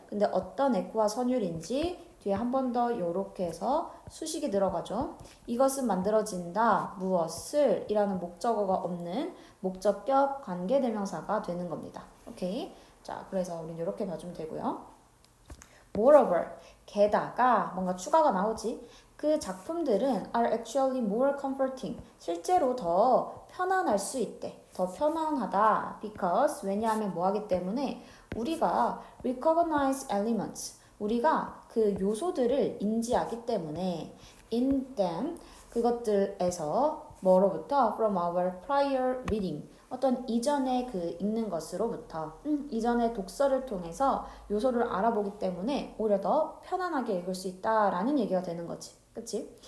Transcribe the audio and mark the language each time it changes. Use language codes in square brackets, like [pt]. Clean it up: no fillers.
[ko] 근데 어떤 에코와 선율인지 뒤에 한 번 더 요렇게 해서 수식이 들어가죠. 이것은 만들어진다. 무엇을 이라는 목적어가 없는 목적격 관계대명사가 되는 겁니다. 오케이. 자, 그래서 우린 이렇게 봐주면 되고요. Moreover, 게다가 뭔가 추가가 나오지. 그 작품들은 [en] are actually more comforting. [ko] 실제로 더 편안할 수 있대. 더 편안하다. Because 왜냐하면 뭐 하기 때문에 우리가 [en] recognize elements. [ko] 우리가 그 요소들을 인지하기 때문에 [en] in them [ko] 그것들에서 뭐로부터 [en] from our prior reading [ko] 어떤 이전의 그 읽는 것으로부터 이전의 독서를 통해서 요소를 알아보기 때문에 오히려 더 편안하게 읽을 수 있다라는 얘기가 되는 거지. 그치?